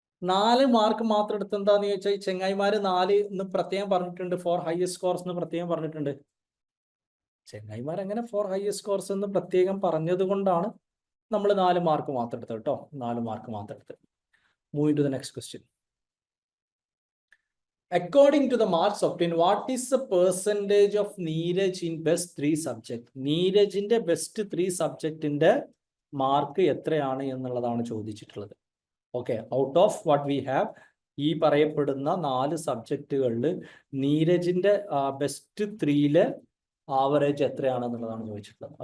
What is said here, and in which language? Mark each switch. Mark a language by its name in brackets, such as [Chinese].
[Malayalam] നാല് മാർക്ക് മാത്രം എടുത്ത് എന്താന്ന് ചോദിച്ചാൽ ചെങ്ങായിമാര് 4 എന്ന് പ്രത്യേകം പറഞ്ഞിട്ടുണ്ട്. 4 ഹയസ്റ്റ് സ്കോർസ് എന്ന് പ്രത്യേകം പറഞ്ഞിട്ടുണ്ട്. ചെങ്ങായിമാർ അങ്ങനെ 4 ഹയസ്റ്റ് സ്കോർസ് എന്ന് പ്രത്യേകം പറഞ്ഞത് കൊണ്ടാണ് നമ്മൾ 4 മാർക്ക് മാത്രം എടുത്തത് കേട്ടോ. [English] 4 mark [Malayalam] മാത്രം എടുത്ത്. [English] Moving to the next question. According to the marks obtained, what is the percentage of Neeraj in best 3 subject? [Malayalam] നീരജിന്റെ best 3 സബ്ജക്റ്റിന്റെ mark എത്രയാണ് എന്നുള്ളതാണ് ചോദിച്ചിട്ടുള്ളത്. Okay, [English] out of what we have, [Malayalam] ഈ പറയപ്പെടുന്ന 4 സബ്ജക്റ്റുകളിൽ നീരജിന്റെ ബെസ്റ്റ് 3-ലെ ആവറേജ് എത്രയാണെന്നുള്ളതാണ് ചോദിച്ചിട്ടുള്ളത്.